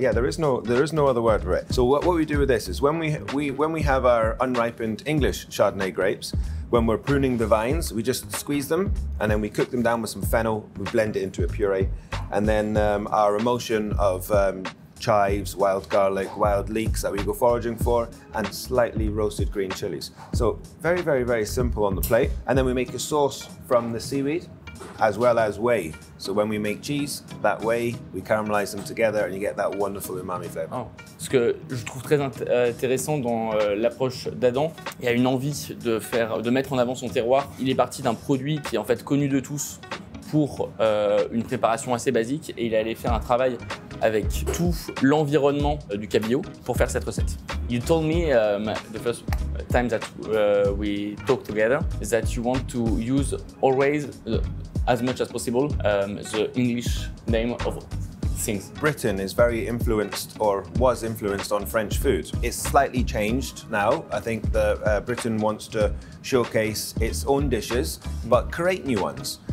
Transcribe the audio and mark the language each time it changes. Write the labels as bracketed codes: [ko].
[en] Yeah, there is no other word for it. So what we do with this is when we have our unripened English Chardonnay grapes, when we're pruning the vines, we just squeeze them and then we cook them down with some fennel, we blend it into a puree, and then our emulsion of chives, wild garlic, wild leeks that we go foraging for, and slightly roasted green chilies. So very simple on the plate. And then we make a sauce from the seaweed as well as whey. So when we make cheese, that whey, we caramelize them together and you get that wonderful umami flavor. Oh. [fr] Ce que je trouve très intéressant dans l'approche d'Adam, il y a une envie de mettre en avant son terroir. Il est parti d'un produit qui est en fait connu de tous pour une préparation assez basique et il est allé faire un travail avec tout l'environnement du cabillaud pour faire cette recette. [en] You told me the first time that we talked together is that you want to use always as much as possible the English name of things. Britain is very influenced, or was influenced, on French food. It's slightly changed now. I think that Britain wants to showcase its own dishes, but create new ones.